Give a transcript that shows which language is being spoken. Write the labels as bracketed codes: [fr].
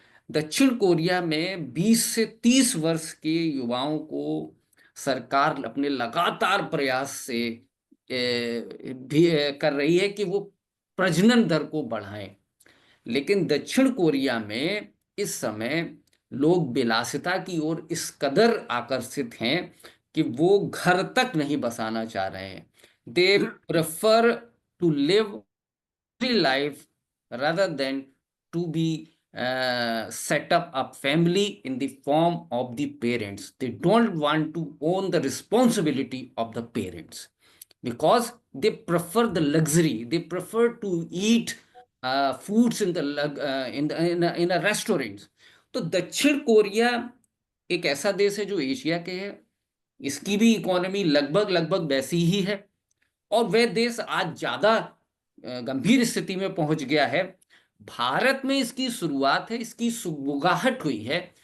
[hi] दक्षिण कोरिया में 20 से 30 वर्ष के युवाओं को सरकार अपने लगातार प्रयास से भी कर रही है कि वो प्रजनन दर को बढ़ाएं। लेकिन दक्षिण कोरिया में इस समय लोग विलासिता की ओर इस कदर आकर्षित हैं कि वो घर तक नहीं बसाना चाह रहे हैं। [en] They prefer to live life rather than to be set up a family in the form of the parents. They don't want to own the responsibility of the parents because they prefer the luxury. They prefer to eat foods in the in a restaurants. [hi] तो दक्षिण Korea एक ऐसा देश है जो Asia के है, इसकी भी इकोनॉमी लगभग लगभग वैसी ही है, और वह देश आज ज्यादा गंभीर स्थिति में पहुंच गया है। भारत में इसकी शुरुआत है, इसकी सुगबुगाहट हुई है।